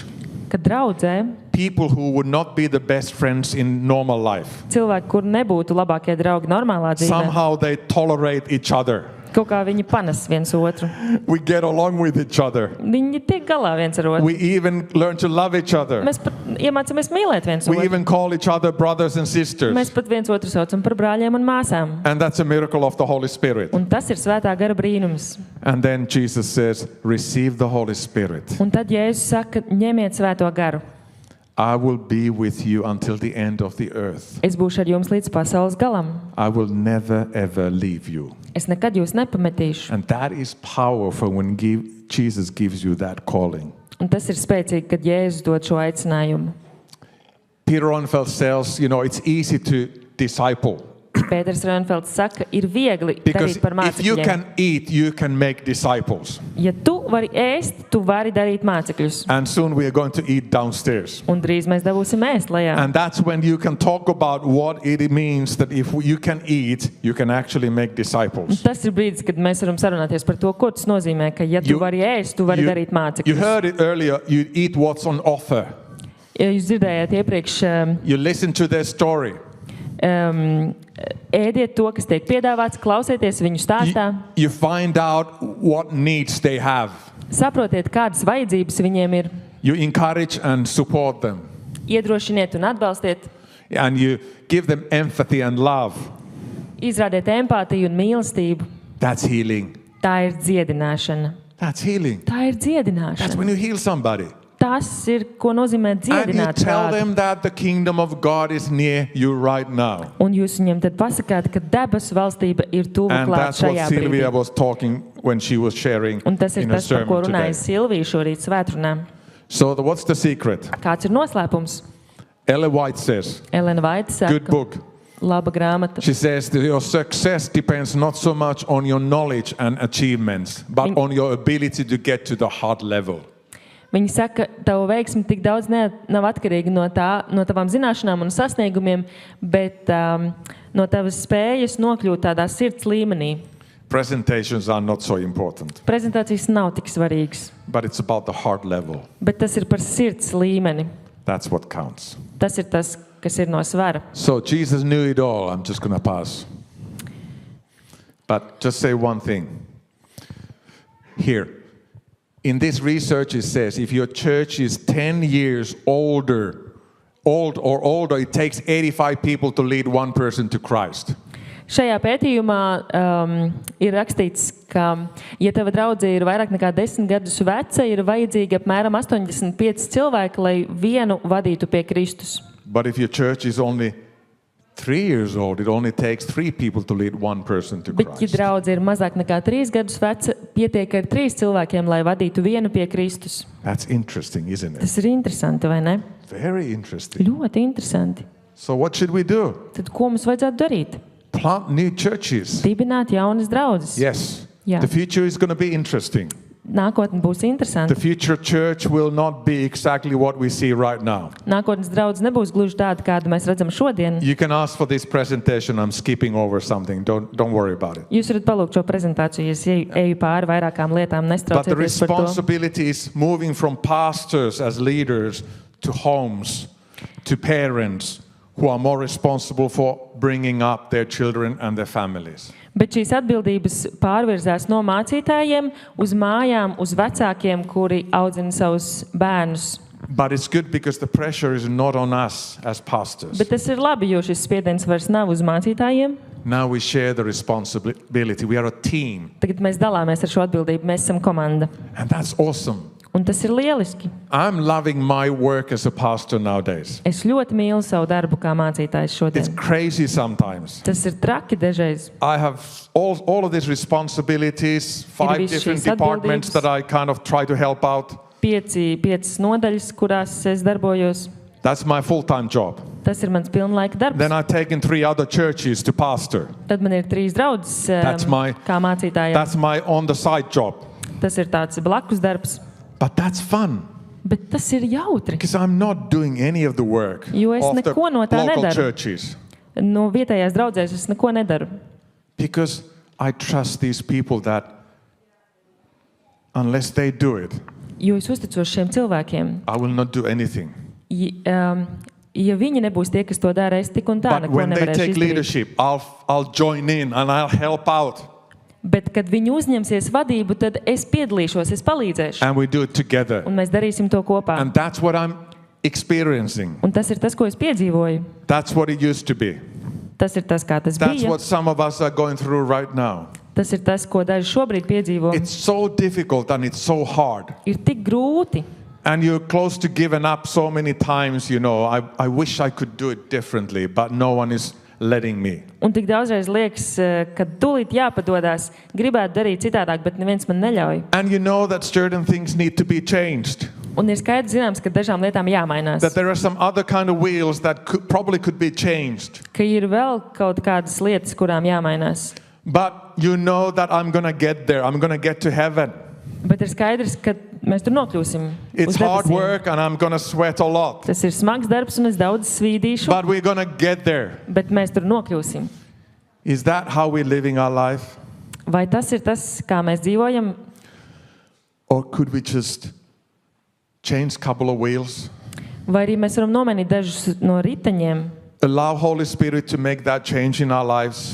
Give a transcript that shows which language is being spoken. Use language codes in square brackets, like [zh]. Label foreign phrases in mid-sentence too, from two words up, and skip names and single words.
[lv] kad draudzē [en] people who would not be the best friends in normal life, [lv] cilvēki, kur nebūtu labākie draugi normālā dzīvē, [en] somehow they tolerate each other. [lv] kaut kā viņi panes viens otru. [en] We get along with each other. [lv] Viņi tiek galā viens ar otru. [en] We even learn to love each other. [lv] Mēs pat iemācāmies mīlēt viens [en] We [lv] otru. [en] even call each other brothers and [lv] Mēs [en] sisters. [lv] pat viens otru saucam par brāļiem un māsām. [en] And that's a miracle of the Holy Spirit. [lv] Un tas ir svētā gara brīnums. [en] And then Jesus says, receive the Holy Spirit. [lv] Un tad Jēzus saka, ņemiet svēto garu. [en] I will be with you until the end of the earth. [lv] Es būšu ar jums līdz pasaules galam. [en] I will never ever leave you. [lv] Es nekad jūs nepametīšu. [en] And that is powerful when Jesus gives you that calling. [lv] Un tas ir spēcīgi, kad Jēzus dod šo aicinājumu. [en] Peter Ronfeld says, it's easy to disciple. [lv] Pēters Rönfelds saka, ir viegli [en] Because [lv] darīt par [en] if you [lv] mācekļiem. [en] can eat, you can make disciples. [lv] Ja tu vari ēst, tu vari darīt mācekļus. [en] And soon we are going to eat downstairs. [lv] Un drīz mēs dabūsim ēst lejā. [en] And that's when you can talk about what it means that if you can eat, you can actually make disciples. [lv] Tas ir brīdis, kad mēs varam sarunāties par to, ko tas nozīmē, ka ja tu [en] You- [lv] vari ēst, tu vari darīt [en] You [lv] mācekļus. [en] heard it earlier, you eat what's on offer. [lv] Ja jūs dzirdējāt iepriekš, [en] You listen to their story. [lv] ēdiet to, kas tiek piedāvāts, klausieties viņu stāstā, [en] You find out what needs they have. [lv] saprotiet, kādas vajadzības viņiem ir, [en] You encourage and support them. [lv] iedrošiniet un atbalstiet, [en] And you give them empathy and love. [lv] izrādiet empātiju un mīlestību. [en] That's healing. [lv] Tā ir dziedināšana. [en] That's healing. [lv] Tā ir [en] That's [lv] dziedināšana. [en] when you heal somebody. [lv] Tas ir, ko nozīmē [en] And you [lv] dziedināt [en] tell [lv] kādu. [en] them that the kingdom of God is near you right now. [lv] Un jūs viņiem tad pasakāt, ka debesu valstība ir tuvu [en] And [lv] klāt [en] that's what [lv] šajā [en] Sylvia [lv] brīdī. [en] was talking when she was sharing [lv] Un tas ir [en] in her [lv] tas, par ko [en] sermon [lv] runāja [en] today. [lv] Silvija šorīt svētrunā. [en] So what's the secret? [lv] Kāds ir noslēpums? [en] Ellen White says, [lv] Elena Vaita [en] good [lv] saka, [en] book. [lv] laba grāmata. [en] She says that your success depends not so much on your knowledge and achievements, but on your ability to get to the heart level. [lv] Viņi saka, ka tava veiksme tik daudz nav atkarīga no tavām zināšanām un sasniegumiem, bet no tavas spējas nokļūt tādā sirds līmenī. [en] Presentations are not so important, [lv] Prezentācijas nav tik svarīgas, [en] but it's about the heart level. [lv] bet tas ir par sirds līmeni. [en] That's what counts. [lv] Tas ir tas, kas ir no svara. [en] So Jesus knew it all. I'm just going to pass. But just say one thing. Here, in this research it says if your church is 10 years old or older, it takes 85 people to lead one person to Christ. [lv] Šajā pētījumā ir rakstīts, ka, ja tava draudze ir vairāk nekā 10 gadus veca, ir vajadzīgi apmēram 85 cilvēki, lai vienu vadītu pie Kristus. [en] But if your church is only 3 years old, it only takes 3 people to lead one person to [lv] Bet, ja [en] Christ. [lv] draudze ir mazāk nekā 3 gadus veca, pietiek ar 3 cilvēkiem, lai vadītu vienu pie Kristus. [en] That's interesting, isn't it? [lv] Tas ir interesanti, vai ne? [en] Very interesting. [lv] Ļoti interesanti. [en] So what should we do? [lv] Tad ko mums vajadzētu darīt? [en] Plant new churches. [lv] Dibināt jaunas draudzes. [en] Yes. Yeah. The future is going to be interesting. [lv] Nākotne būs [en] The [lv] interesanta. [en] future church will not be exactly what we see right now. [lv] Nākotnes draudze nebūs gluži tāda, kādu mēs redzam šodien. [en] You can ask for this presentation. I'm skipping over something. Don't worry about it. [lv] Jūs varat palūgt šo prezentāciju, ja es eju pāri vairākām lietām, [en] But the [lv] nestraucieties par to. [en] responsibility is moving from pastors as leaders to homes, to parents who are more responsible for bringing up their children and their families. [lv] Bet šīs atbildības pārvirzās no mācītājiem uz mājām, uz vecākiem, kuri audzina savus bērnus. [en] But it's good because the pressure is not on us as pastors. [lv] Bet tas ir labi, jo šis spiediens vairs nav uz mācītājiem. [en] Now we share the responsibility. We are a team. [lv] Tagad mēs dalāmies ar šo atbildību, mēs esam komanda. [en] And that's awesome. [lv] Un tas ir lieliski. [en] I'm loving my work as a pastor nowadays. [lv] Es ļoti mīlu savu darbu kā mācītājs [en] It's [lv] šodien. [en] crazy sometimes. [lv] Tas ir traki dažreiz. [en] I have all of these responsibilities, 5 [lv] visas [en] different [lv] šīs [en] departments [lv] atbildības. [en] that I kind of try to help out. [lv] Piecas nodaļas, kurās es darbojos. [en] That's my full-time job. [lv] Tas ir mans pilnlaika darbs. [en] Then I've taken 3 other churches to pastor. [lv] Tad man ir 3 draudzes [en] That's my- [lv] kā mācītājiem. [en] That's my on-the-side job. [lv] Tas ir tāds blakus darbs. [en] But that's fun [lv] Bet tas ir jautri. [en] because I'm not doing any of the work [lv] Jo es [en] of the [lv] neko no tā [en] local [lv] nedaru. [en] churches [lv] No vietējās draudzēs es neko nedaru. [en] because I trust these people that unless they do it, [lv] Jo es uzticos šiem cilvēkiem. [en] I will not do anything. [lv] Ja viņi nebūs tie, kas to dara, es tik un tā [en] But [lv] neko [en] when they [lv] nevarēšu [en] take [lv] izdarīt. [en] leadership, I'll join in and I'll help out [lv] Bet, kad viņi uzņemsies vadību, tad es piedalīšos, es palīdzēšu. [en] and we do it together. [lv] Un mēs darīsim to kopā. [en] And that's what I'm experiencing. [lv] Un tas ir tas, ko es piedzīvoju. [en] That's what it used to be. [lv] Tas ir tas, kā tas [en] That's [lv] bija. [en] what some of us are going through right now. [lv] Tas ir tas, ko daži šobrīd piedzīvo. [en] It's so difficult and it's so hard. [lv] Ir tik grūti. [en] And you're close to giving up so many times, you know, I wish I could do it differently, but no one is letting me. [lv] Un tik daudzreiz liekas, ka tūlīt jāpadodas, gribētu darīt citādāk, bet neviens man neļauj. [en] And you know that certain things need to be changed. [lv] Un ir skaidrs zināms, ka dažām lietām jāmainās. [en] That there are some other kind of wheels that probably could be changed. [lv] Ka ir vēl kaut kādas lietas, kurām jāmainās. [en] But you know that I'm going to get there. I'm going to get to heaven. [lv] Bet ir skaidrs, ka mēs tur nokļūsim. [en] It's [lv] uz [en] hard [lv] debesīm. [en] work and I'm going to sweat a lot. [lv] Tas ir smags darbs un es daudz svīdīšu, [en] But we're going to get there. [lv] bet mēs tur nokļūsim. [en] Is that how we're living our life? [lv] Vai tas ir tas, kā mēs dzīvojam? [en] Or could we just change a couple of wheels? [lv] Vai arī mēs varam nomainīt dažus no riteņiem? [en] Allow Holy Spirit to make that change in our lives,